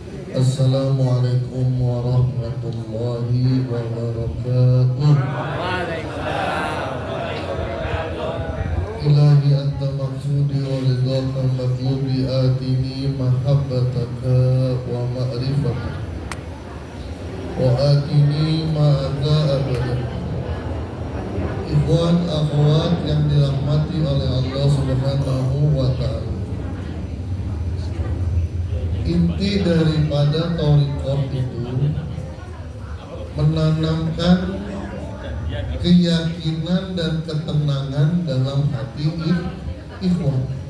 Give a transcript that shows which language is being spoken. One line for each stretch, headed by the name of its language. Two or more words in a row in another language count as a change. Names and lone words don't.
Arabic: السلام عليكم ورحمة الله وبركاته. إلهي أنت مقصودي ورضاك مطلوبي أعطني محبتك ومعرفتك وأعطني معك أبدا.
Indonesian: Ikhwan akhwat yang dirahmati oleh Allah
Arabic: Subhanahu wa ta'ala,
Indonesian: inti daripada thariqah itu menanamkan keyakinan dan ketenangan dalam hati ikhwan.